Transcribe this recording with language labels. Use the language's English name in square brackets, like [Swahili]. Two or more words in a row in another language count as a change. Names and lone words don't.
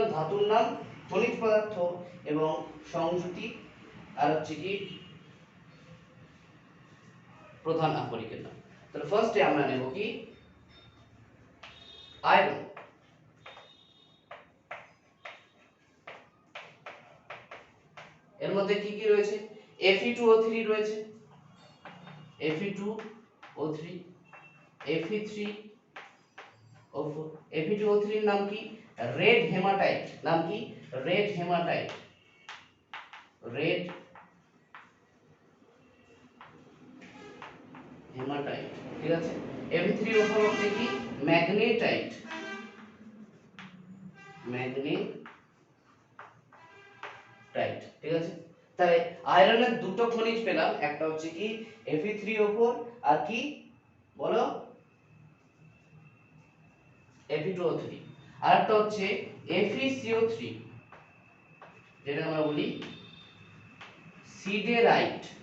[Bangla] ধাতুর নাম, খনিজ পদার্থ এবং সংযুতি, আর হচ্ছে কি প্রধান আকরিকের নাম। তাহলে ফার্স্টে আমরা নেব কি আয়রন। এর মধ্যে কি কি রয়েছে? Fe2O3 রয়েছে, Fe2O3, Fe3O4। Fe2O3 এর নাম কি? [English] red hematite. [Bangla] নাম কি? [English] red hematite, red hematite, [Bangla] ঠিক আছে? Fe3O4 হচ্ছে কি? ম্যাগনেটাইট, ম্যাগনেটাইট, ঠিক আছে? তাহলে আয়রনের দুটো খনিজ পেলাম, একটা হচ্ছে কি Fe3O4 আর কি বলো Fe2O3, আর একটা হচ্ছে FeCO3, যেটা আমরা বলি সিডেরাইট।